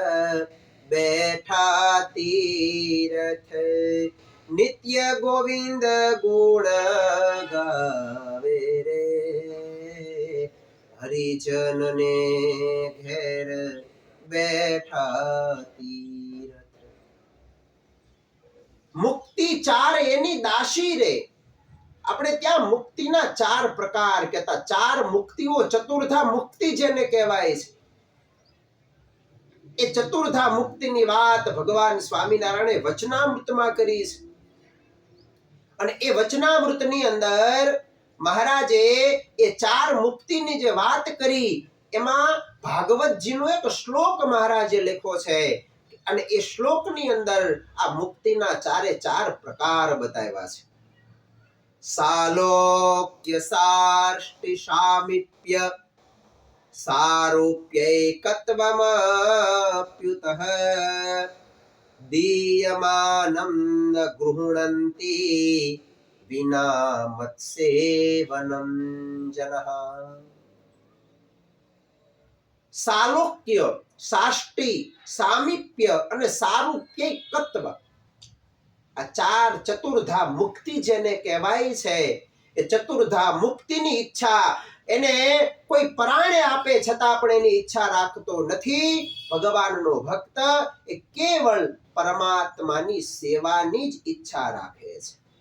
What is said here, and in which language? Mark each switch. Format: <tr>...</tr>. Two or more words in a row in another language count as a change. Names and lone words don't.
<gu>બેઠા તીરથ નિત્ય ગોવિંદ ગુણ ગાવે રે હરિજન ને ઘેર બેઠા તીરથ મુક્તિ ચાર એની દાસી રે આપણે ત્યાં મુક્તિના ચાર પ્રકાર કહેતા ચાર મુક્તિઓ ચતુર્ધા મુક્તિ જેને કહેવાય છે એ ચતુર્ધા મુક્તિની વાત ભગવાન સ્વામિનારાયણે વચનામૃતમાં કરી છે અને એ વચનામૃતની અંદર મહારાજે એ ચાર મુક્તિની જે વાત કરી એમાં ભાગવતજીનો એક શ્લોક મહારાજે લખ્યો છે અને એ શ્લોકની અંદર આ મુક્તિના ચારે ચાર પ્રકાર બતાવ્યા છે</gu> <sa>सालोक्य साष्टि सामीप्य सारूप्यैकत्वमप्युतः दीयमानं न गृह्णन्ति विना मत्सेवनं जनः सालोक्य साष्टि सामीप्य</sa> <gu>અને સારૂપ્યૈકત્વ આ ચાર ચતુર્ધા મુક્તિ જેને કહેવાય છે એ ચતુર્ધા મુક્તિની ઈચ્છા એને કોઈ પરાણે આપે છતાં પણ એની ઈચ્છા રાખતો નથી ભગવાનનો ભક્ત એ કેવળ પરમાત્માની સેવાની જ ઈચ્છા રાખે છે</gu>